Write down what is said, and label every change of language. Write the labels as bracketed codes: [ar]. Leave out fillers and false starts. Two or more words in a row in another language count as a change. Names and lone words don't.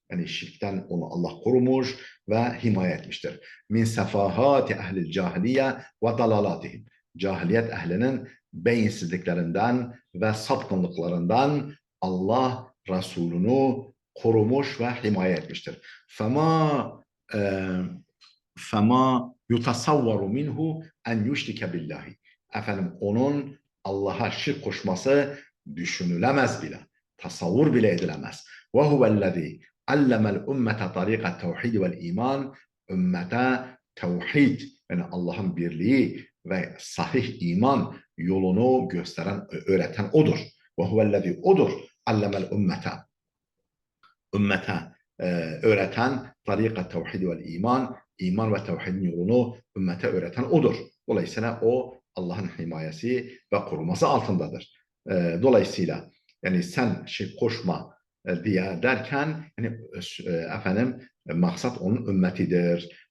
[tr] Yani şirkten onu Allah korumuş ve himaye etmiştir. [ar] من سفاهة أهل الجاهلية وضلالهم. [tr] Cahiliyet ehlinin beyinsizliklerinden ve sapkınlıklarından Allah Resulünü korumuş ve himaye etmiştir. [ar] فَمَا يُتَصَوَّرُ مِنْهُ اَنْ يُشْرِكَ بِاللّٰهِ. [tr] Onun Allah'a şirk koşması düşünülemez bile, tasavvur bile edilemez. [ar] وَهُوَ الَّذ۪ي عَلَّمَ الْاُمَّةَ طَرِيقَ التَّوْحِيدِ وَالْا۪يمَانِ. [tr] Ümmete tevhid, yani Allah'ın birliği ve sahih iman yolunu gösteren, öğreten odur. [ar] وَهُوَ الَّذ۪ي [tr] odur. [ar] عَلَّمَ الْاُمَّةَ [tr] ümmete öğreten tarikat tevhid ve iman ve tevhidin yolunu ümmete öğreten odur. Dolayısıyla o Allah'ın himayesi ve koruması altındadır. Dolayısıyla yani sen şirk koşma diye derken yani maksat onun ümmetidir.